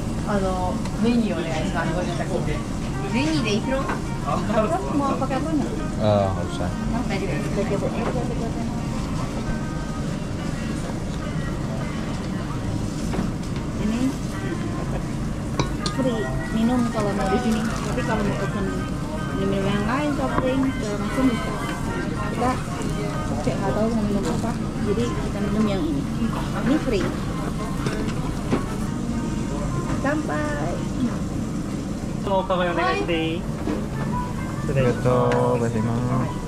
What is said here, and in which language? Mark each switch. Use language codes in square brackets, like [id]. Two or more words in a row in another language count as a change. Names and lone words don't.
[ja] メニューでいくら? [id] Mau pakai apa nggak? Nggak usah. Ini free minum kalau mau di sini. Tapi kalau mau pesen minum yang lain, [en] soft drink [id] segala macam bisa. Kita kayak nggak tahu mau minum apa, jadi kita minum yang ini. Ini free. Sampai. [ja] お伺いお願いしていい？失礼します。ございます。